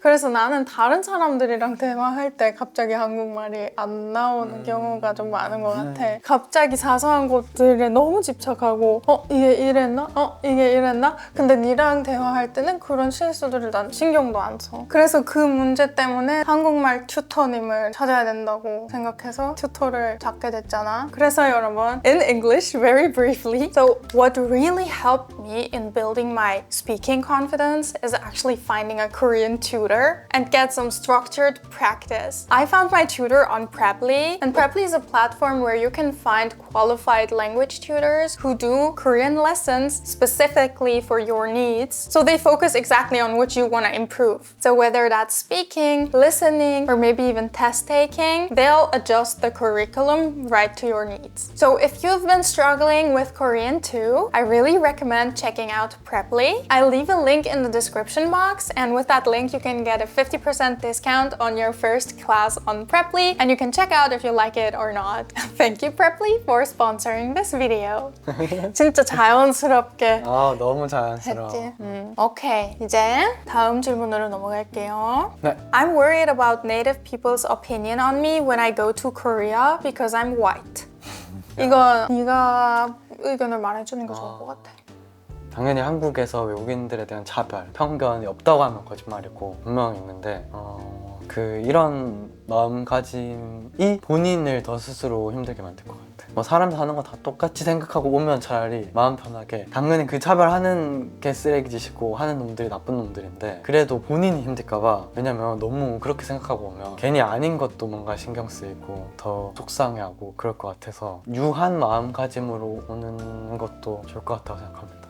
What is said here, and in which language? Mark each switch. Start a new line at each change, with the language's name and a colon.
Korean: 그래서 나는 다른 사람들이랑 대화할 때 갑자기 한국말이 안 나오는 경우가 좀 많은 것 같아. 갑자기 사소한 것들에 너무 집착하고 이게 이랬나? 이게 이랬나? 근데 니랑 대화할 때는 그런 실수들을 난 신경도 안 써. 그래서 그 문제 때문에 한국말 튜터님을 찾아야 된다고 생각해서 튜터를 찾게 됐잖아.
English: 그래서 여러분, in English, very briefly, so what really helped me in building my speaking confidence is actually finding a Korean tutor and get some structured practice. I found my tutor on Preply, and Preply is a platform where you can find qualified language tutors who do Korean lessons specifically for your needs. So they focus exactly on what you want to improve. So whether that's speaking, listening, or maybe even test taking, they'll adjust the curriculum right to your needs. So if you've been struggling with Korean too, I really recommend checking out Preply. I'll leave a link in the description box, and with that link you can get a 50% discount on your first class on Preply, and you can check out if you like it or not. Thank you Preply for sponsoring this video. 진짜 자연스럽게
Korean: 너무 자연스러워. 했지. 오케이, 이제 다음 질문으로 넘어갈게요. 네.
English: I'm worried about native people's opinion on me when I go to Korea because I'm white.
Korean: 이거 네가 의견을 말해주는 게 좋을 것 같아. 당연히 한국에서 외국인들에 대한 차별, 편견이 없다고 하면 거짓말이고 분명히 있는데 이런 마음가짐이 본인을 더 스스로 힘들게 만들 것 같아. 뭐 사람 사는 거 다 똑같이 생각하고 오면 차라리 마음 편하게, 당연히 그 차별하는 게 쓰레기짓이고 하는 놈들이 나쁜 놈들인데 그래도 본인이 힘들까봐, 왜냐면 너무 그렇게 생각하고 오면 괜히 아닌 것도 뭔가 신경 쓰이고 더 속상해하고 그럴 것 같아서 유한 마음가짐으로 오는 것도 좋을 것 같다고 생각합니다.